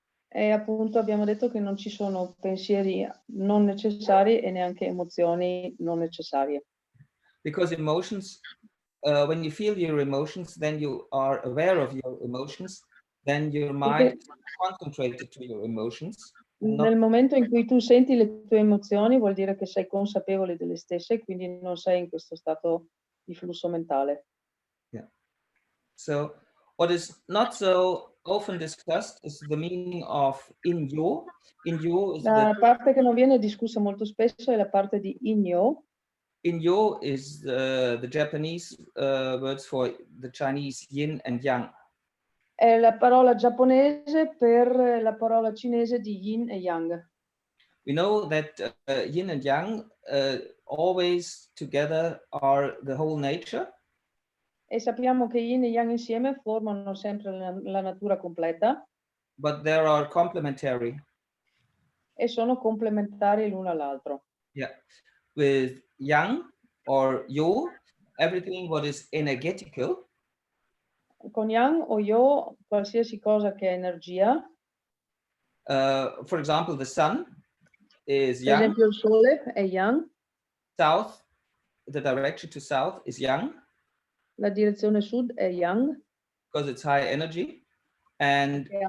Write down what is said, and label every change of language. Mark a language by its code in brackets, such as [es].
[it] E appunto abbiamo detto che non ci sono pensieri non necessari e neanche emozioni non necessarie. [en] Because emotions, when you feel your emotions, then you are aware of your emotions, then your mind is concentrated to your emotions. [it] Nel momento in cui tu senti le tue emozioni vuol dire che sei consapevole delle stesse, quindi non sei in questo stato di flusso mentale. [en] Yeah. So what is not so often discussed is the meaning of inyo. Inyo is [it] la parte che non viene discussa molto spesso è la parte di inyo. [en] Inyo is the Japanese words for the Chinese yin and yang. [it] È la parola giapponese per la parola cinese di yin e yang. [en] We know that yin and yang always together are the whole nature. [it] E sappiamo che yin e yang insieme formano sempre la natura completa. [en] But there are complementary. [it] E sono complementari l'uno all'altro. [en] Yeah. With yang or yo, everything what is energetical. [it] Con yang o yo, qualsiasi cosa che è energia. [en] For example, the sun is yang. [it] Per esempio il sole è yang. [en] South, the direction to south is yang. [it] La direzione sud è yang. [en] because it's high energy, and